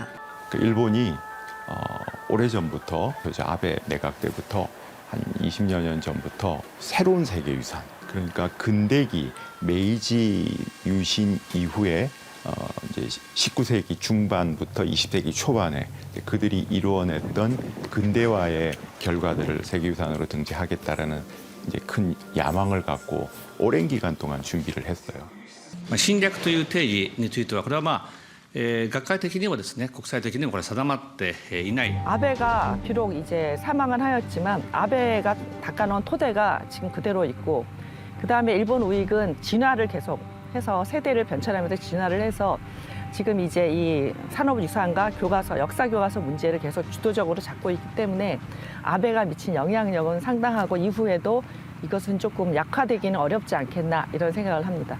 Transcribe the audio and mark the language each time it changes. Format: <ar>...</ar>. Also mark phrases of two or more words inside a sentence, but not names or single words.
<ko>일본이 오래전부터 아베 내각 때부터 한 20여 년 전부터 새로운 세계유산, 그러니까 근대기 메이지 유신 이후에 이제 19세기 중반부터 20세기 초반에 그들이 이루어냈던 근대화의 결과들을 세계유산으로 등재하겠다라는 이제 큰 야망을 갖고 오랜 기간 동안 준비를 했어요.</ko> <ja>侵略という定義についてはこれは学会的にもですね、国際的にもこれ定まっていない。</ja> <ko>아베가 비록 이제 사망은 하였지만 아베가 닦아놓은 토대가 지금 그대로 있고 그다음에 일본 우익은 진화를 계속해서 세대를 변천하면서 진화를 해서 지금 이제 이 산업유산과 교과서, 역사교과서 문제를 계속 주도적으로 잡고 있기 때문에 아베가 미친 영향력은 상당하고 이후에도 이것은 조금 약화되기는 어렵지 않겠나 이런 생각을 합니다.</ko>